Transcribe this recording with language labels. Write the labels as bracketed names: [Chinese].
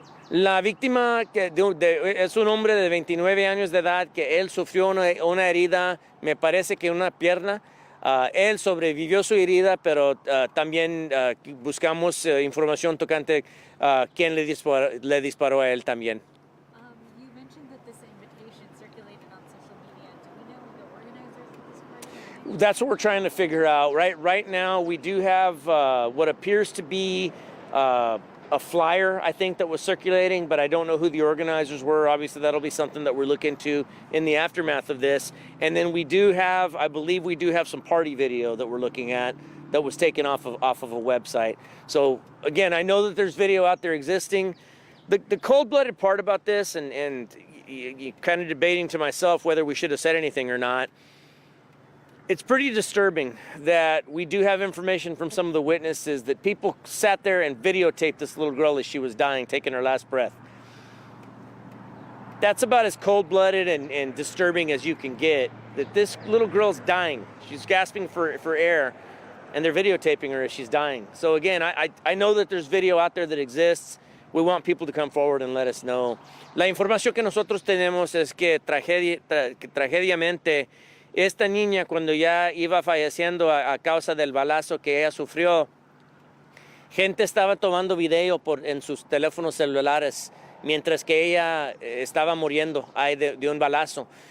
[Spanish] La víctima es un hombre de 29 años de edad que él sufrió una herida, me parece que una pierna. Él sobrevivió su herida, pero también buscamos información tocante a quién le disparó a él también. [English] You mentioned that this invitation circulated on social media. Do we know the organizers of this party? That's what we're trying to figure out. Right now, we do have what appears to be a flyer, I think, that was circulating, but I don't know who the organizers were. Obviously, that'll be something that we're looking into in the aftermath of this. And then we do have, I believe we do have some party video that we're looking at that was taken off of a website. So again, I know that there's video out there existing. The cold-blooded part about this, and you kind of debating to myself whether we should have said anything or not, it's pretty disturbing that we do have information from some of the witnesses that people sat there and videotaped this little girl as she was dying, taking her last breath. That's about as cold-blooded and disturbing as you can get, that this little girl's dying. She's gasping for air, and they're videotaping her as she's dying. So again, I know that there's video out there that exists. We want people to come forward and let us know. [Spanish] La información que nosotros tenemos es que tragediamente esta niña, cuando ya iba falleciendo a causa del balazo que ella sufrió, gente estaba tomando video en sus teléfonos celulares mientras que ella estaba muriendo de un balazo.